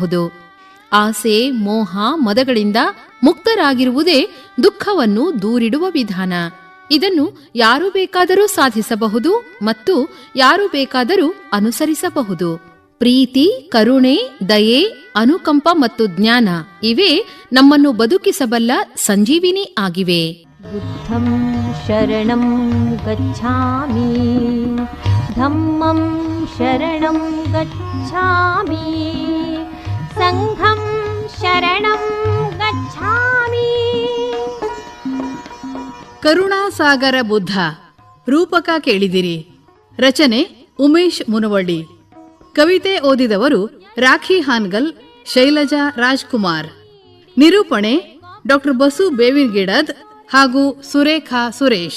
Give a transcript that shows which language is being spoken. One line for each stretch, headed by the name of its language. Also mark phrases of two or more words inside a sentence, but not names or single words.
Kannada: ಆಸೆ, ಮೋಹ, ಮದಗಳಿಂದ ಮುಕ್ತರಾಗಿರುವುದೇ ದುಃಖವನ್ನು ದೂರಿಡುವ ವಿಧಾನ. ಇದನ್ನು ಯಾರು ಬೇಕಾದರೂ ಸಾಧಿಸಬಹುದು ಮತ್ತು ಯಾರು ಬೇಕಾದರೂ ಅನುಸರಿಸಬಹುದು. ಪ್ರೀತಿ, ಕರುಣೆ, ದಯೆ, ಅನುಕಂಪ ಮತ್ತು ಜ್ಞಾನ ಇವೇ ನಮ್ಮನ್ನು ಬದುಕಿಸಬಲ್ಲ ಸಂಜೀವಿನಿ ಆಗಿವೆ.
Pali: बुद्धं शरणं गच्छामि धम्मं शरणं गच्छामि संघं शरणं गच्छामि.
Kannada: ಕರುಣಾಸಾಗರ ಬುದ್ಧ ರೂಪಕ ಕೇಳಿದಿರಿ. ರಚನೆ ಉಮೇಶ್ ಮುನವಳ್ಳಿ. ಕವಿತೆ ಓದಿದವರು ರಾಖಿ ಹಾನ್ಗಲ್, ಶೈಲಜಾ ರಾಜ್ಕುಮಾರ್. ನಿರೂಪಣೆ ಡಾಕ್ಟರ್ ಬಸು ಬೇವಿನಗಿಡದ್ ಹಾಗೂ ಸುರೇಖಾ ಸುರೇಶ್.